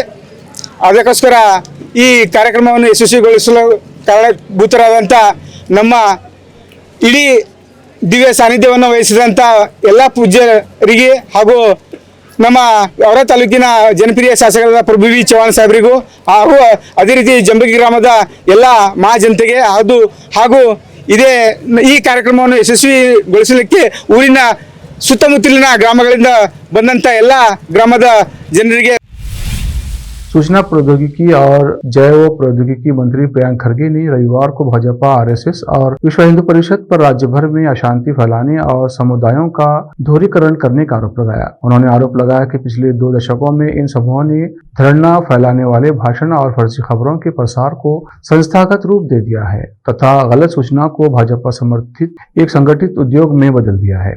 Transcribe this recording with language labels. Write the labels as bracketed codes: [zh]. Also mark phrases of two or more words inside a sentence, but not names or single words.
[kn] ಅದಕ್ಕೋಸ್ಕರ ಈ ಕಾರ್ಯಕ್ರಮವನ್ನು ಯಶಸ್ವಿಗೊಳಿಸಲು ಕಾರಣಭೂತರಾದಂಥ ನಮ್ಮ ಇಡೀ ದಿವ್ಯ ಸಾನ್ನಿಧ್ಯವನ್ನು ವಹಿಸಿದಂಥ ಎಲ್ಲ ಪೂಜ್ಯರಿಗೆ ಹಾಗೂ ನಮ್ಮ ಅವರ ತಾಲೂಕಿನ ಜನಪ್ರಿಯ ಶಾಸಕರಾದ ಪ್ರಭುವಿ ಚೌಹಾಣ್ ಸಾಹೇಬರಿಗೂ ಹಾಗೂ ಅದೇ ರೀತಿ ಜಂಬಗಿ ಗ್ರಾಮದ ಎಲ್ಲ ಮಹಾಜನತೆಗೆ ಹಾಗೂ ಈ ಕಾರ್ಯಕ್ರಮವನ್ನು ಯಶಸ್ವಿಗೊಳಿಸಲಿಕ್ಕೆ ಊರಿನ ಸುತ್ತಮುತ್ತಲಿನ ಗ್ರಾಮಗಳಿಂದ ಬಂದಂಥ ಎಲ್ಲ ಗ್ರಾಮದ ಜನರಿಗೆ [hi] सूचना प्रौद्योगिकी और जैव प्रौद्योगिकी मंत्री प्रियंक खरगे ने रविवार को भाजपा, आरएसएस और विश्व हिंदू परिषद पर राज्य भर में अशांति फैलाने और समुदायों का ध्रुवीकरण करने का आरोप लगाया। उन्होंने आरोप लगाया कि पिछले 2 दशकों में इन समूहों ने धरना फैलाने वाले भाषण और फर्जी खबरों के प्रसार को संस्थागत रूप दे दिया है तथा गलत सूचना को भाजपा समर्थित एक संगठित उद्योग में बदल दिया है।